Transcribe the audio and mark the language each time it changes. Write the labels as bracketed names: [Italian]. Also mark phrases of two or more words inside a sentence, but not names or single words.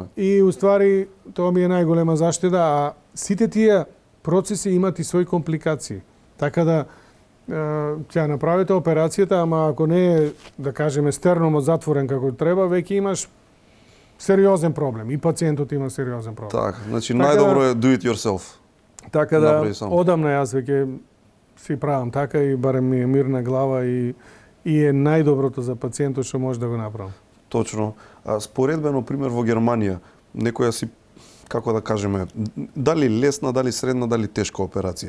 [Macedonian] И уствари тоа ми е најголема заштеда, а сите тие процеси имат и своји компликации. Така да ќе направите операцијата, ама ако не е, да кажеме, стерномот затворен како треба, веќе имаш сериозен проблем. И пациентот има сериозен проблем. Така, значи Така најдобро да- е [English] do it yourself. [Macedonian] Така да, Направи сам. одамна јас веќе си правам така и барем ми е мирна глава и е најдоброто за пациентот што може да го направам. Точно. А споредбено пример во Германија, некоја си, како да кажеме, дали лесна, дали средна, дали тешка операција.